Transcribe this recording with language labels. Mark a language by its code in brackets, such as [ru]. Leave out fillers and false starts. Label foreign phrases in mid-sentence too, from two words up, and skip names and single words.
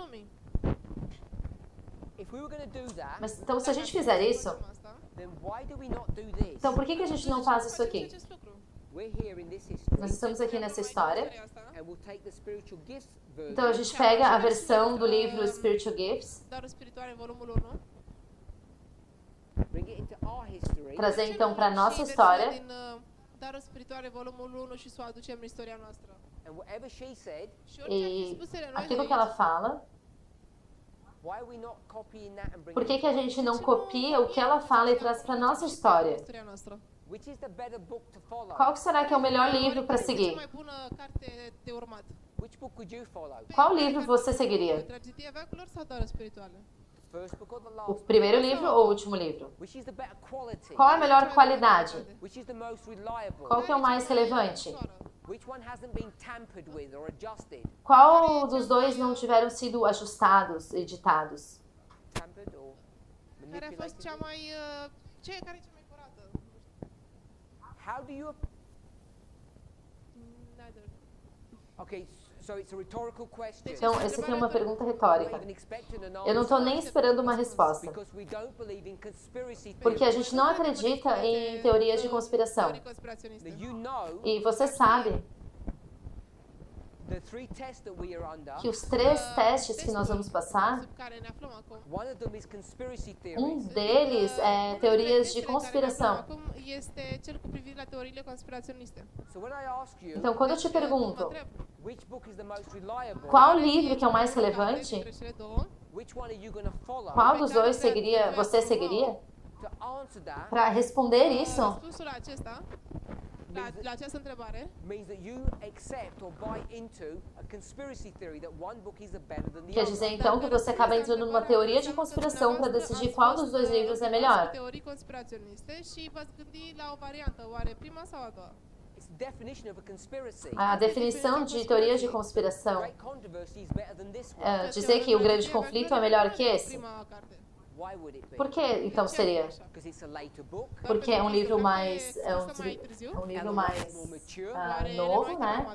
[pt] Mas, então, se a gente fizer isso, então por que a gente não faz isso aqui? Nós estamos aqui nessa história. Então, a gente pega a versão do livro Spiritual Gifts, trazer então para a nossa história. [ro] Darul Spirituale, volumul 1, și să o aducem în istoria noastră. [pt] E aquilo que ela fala, por que a gente não copia o que ela fala e traz para a nossa história? Qual será que é o melhor livro para seguir? Qual livro você seguiria? O primeiro livro ou o último livro? Qual é a melhor qualidade? Qual que é o mais relevante? Qual dos dois não tiveram sido ajustados, editados? [ro] Care a fost cea mai... care e cea mai curată? [en] How do you... Neither. Okay, so it's a rhetorical question. [pt] Então, essa aqui é uma pergunta retórica. Eu não estou nem esperando uma resposta. Porque a gente não acredita em teorias de conspiração. E você sabe que os 3 testes que nós vamos passar, um deles é teorias de conspiração. Então, quando eu te pergunto qual livro que é o mais relevante, qual dos dois você seguiria? Para responder isso, [ro] la această întrebare [pt] quer dizer então que você acaba entrando numa teoria de conspiração para decidir qual dos dois livros é melhor. [ro] teorii conspiraționiste și v-ați gândit la o variantă, oare prima sau a doua? [pt] A definição de teoria de conspiração é dizer que o grande conflito é melhor que esse. Por que então seria? Porque é um livro mais novo, né?